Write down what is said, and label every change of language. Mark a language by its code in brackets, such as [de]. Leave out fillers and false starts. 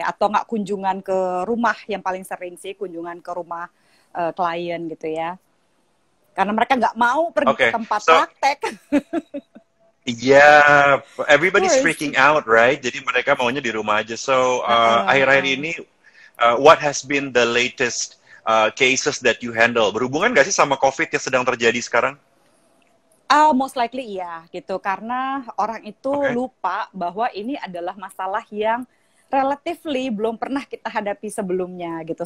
[id] Atau nggak kunjungan ke rumah, yang paling sering sih kunjungan ke rumah klien gitu ya. Karena mereka nggak mau pergi ke tempat praktek. [en] Yeah, everybody's freaking out, right? [id] Jadi mereka maunya di rumah aja. [en] So, [id] akhir-akhir ini, [en] what has been the latest cases that you handle? [id] Berhubungan nggak sih sama COVID yang sedang terjadi sekarang? Most likely iya, gitu. Karena orang itu lupa bahwa ini adalah masalah yang relatively belum pernah kita hadapi sebelumnya, gitu.